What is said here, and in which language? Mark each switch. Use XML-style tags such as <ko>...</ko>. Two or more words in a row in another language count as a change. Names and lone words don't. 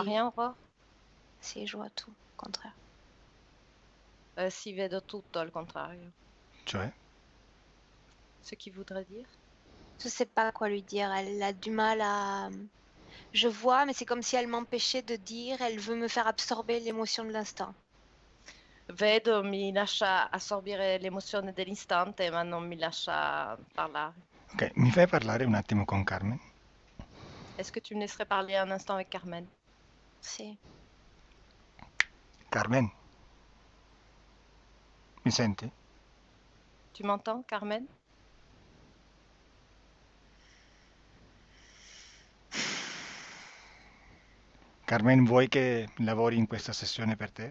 <it>Si,</it> <fr>rien, Aurore? si, je vois tout, au contraire.</fr> <it>Si vedo tutto al contrario. Cioè?</it> <fr>Ce qui voudrait dire? Je sais pas quoi lui dire. Elle a du mal à. Je vois, mais c'est comme si elle m'empêchait de dire. Elle veut me faire absorber l'émotion de l'instant.</fr> <it>Vedo, mi lascia assorbire l'emozione dell'istante, ma non mi lascia parlare. Ok, mi fai parlare un attimo con Carmen?</it> <fr>Est-ce que tu me laisserais parler un instant avec Carmen?</fr> <it>Si. Carmen? Mi senti?</it> <fr>Tu m'entends, Carmen?</fr> <it>Carmen, vuoi che lavori in questa sessione per te?</it>